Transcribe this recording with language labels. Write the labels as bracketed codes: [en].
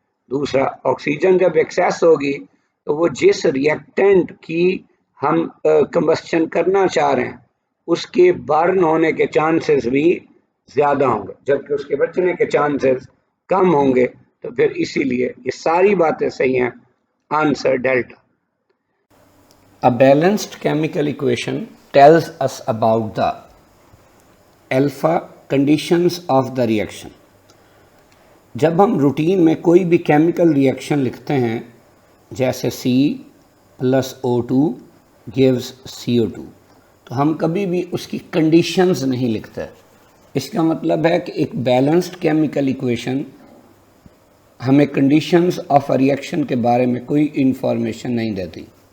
[ur] دوسرا, آکسیجن جب ایکسیس ہوگی تو وہ جس ریئیکٹنٹ کی ہم کمبسچن کرنا چاہ رہے ہیں اس کے برن ہونے کے چانسز بھی زیادہ ہوں گے جبکہ اس کے بچنے کے چانسز کم ہوں گے. تو پھر اسی لیے یہ ساری باتیں صحیح ہیں. Answer delta. [en] A balanced chemical equation tells us about the alpha conditions of the reaction. [ur] جب ہم روٹین میں کوئی بھی کیمیکل ریئیکشن لکھتے ہیں جیسے C+O2 gives CO2 تو ہم کبھی بھی اس کی کنڈیشنز نہیں لکھتے. اس کا مطلب ہے کہ ایک بیلنسڈ کیمیکل ایکویشن ہمیں کنڈیشنز آف ریئیکشن کے بارے میں کوئی انفارمیشن نہیں دیتی.